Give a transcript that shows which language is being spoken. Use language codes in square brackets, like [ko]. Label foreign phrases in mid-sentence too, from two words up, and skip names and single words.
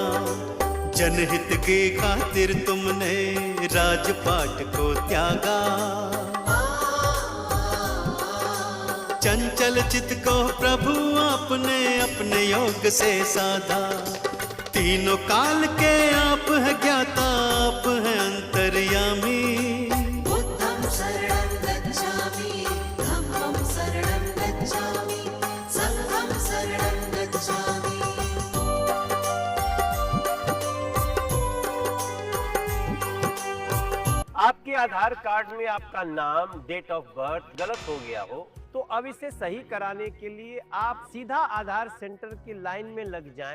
[hi] जनहित की खातिर तुमने राजपाट को त्यागा। चंचल चित को प्रभु आपने अपने योग से साधा। तीनों काल के आप है ज्ञाता, आप है अंतर्यामी। [pi] बुद्धं शरणं गच्छामि, धम्मं शरणं गच्छामि, संघं शरणं गच्छामि। [hi] आपके आधार कार्ड में आपका नाम, [en] date of birth [hi] गलत हो गया हो तो अब इसे सही कराने के लिए आप सीधा आधार सेंटर की लाइन में लग जाएं।